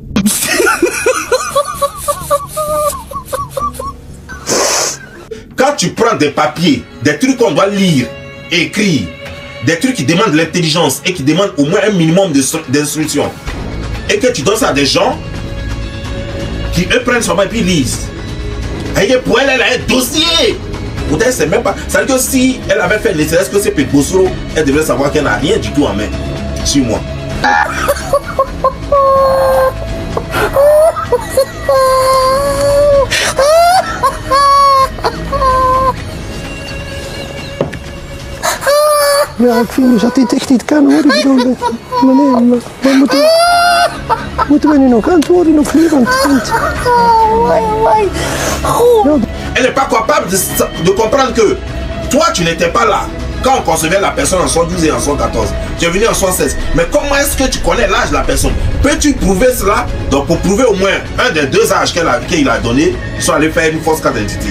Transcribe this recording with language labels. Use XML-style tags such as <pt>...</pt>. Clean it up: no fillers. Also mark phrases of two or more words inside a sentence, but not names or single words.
<fr>Quand tu prends des papiers, des trucs qu'on doit lire, écrire, des trucs qui demandent de l'intelligence et qui demandent au moins un minimum d'instruction, et que tu donnes ça à des gens qui eux prennent son papier et lisent. Et pour elle, elle a un dossier. Peut-être c'est même pas. C'est-à-dire que si elle avait fait les que c'est Pétbosoro, elle devrait savoir qu'elle n'a rien du tout en main sur moi.</fr> <nl>Ja, ik vind dus dat dit echt niet kan hoor. Ik bedoel, meneer, moeten we nu nog antwoorden of niet? Want,</nl> <fr>Elle n'est pas capable de comprendre que toi, tu n'étais pas là quand on concevait la personne en 112 et en 114. Tu es venu en 116. Mais comment est-ce que tu connais l'âge de la personne? Peux-tu prouver cela? Donc pour prouver au moins un des deux âges qu'il a donné, ils sont allés faire une fausse carte d'identité.</fr>